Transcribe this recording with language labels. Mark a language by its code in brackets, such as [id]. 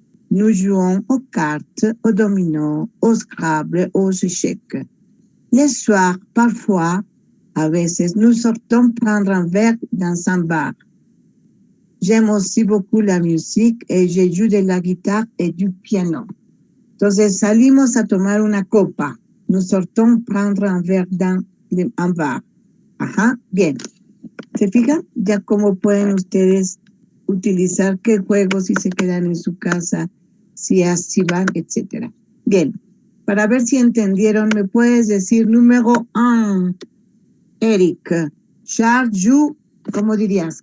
[fr] Nous jouons aux cartes, aux dominos, au Scrabble, aux échecs. Les soirs, parfois, [es] a veces, [fr] nous sortons prendre un verre dans un bar. J'aime aussi beaucoup la musique et je joue de la guitare et du piano. [es] Entonces salimos a tomar una copa. [fr] Nous sortons prendre un verre dans un bar. [es] Ajá, bien. ¿Se fijan? Ya cómo pueden ustedes utilizar qué juegos si se quedan en su casa, si así van, etcétera. Bien. Para ver si entendieron, me puedes decir número 1. Eric, Charles, you, ¿cómo dirías?